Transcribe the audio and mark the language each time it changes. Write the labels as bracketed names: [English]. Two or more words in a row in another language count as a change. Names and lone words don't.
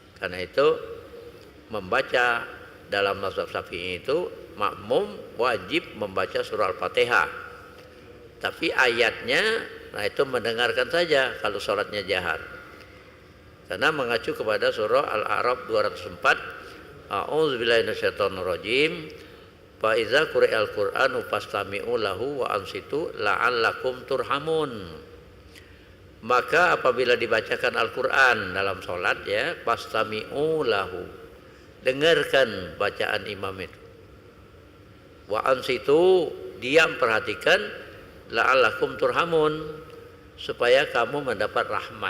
[Indonesian] Karena itu membaca dalam mazhab Syafi'i itu makmum wajib membaca surah Al-Fatihah. Tapi ayatnya, nah itu mendengarkan saja kalau sholatnya jahar. Karena mengacu kepada surah Al-A'raf 204, [Arabic] أعوذ بالله من الشيطان الرجيم. فإذا قرئ القرآن فاستمعوا له وأنصتوا لعلكم ترحمون. [Indonesian] Maka apabila dibacakan Al-Qur'an dalam sholat ya, [Arabic] فاستمعوا له, [Indonesian] dengarkan bacaan imam itu. [Arabic] وأنصتوا, [Indonesian] diam perhatikan, [Arabic] لعلكم ترحمون, [Indonesian] supaya kamu mendapat rahmat.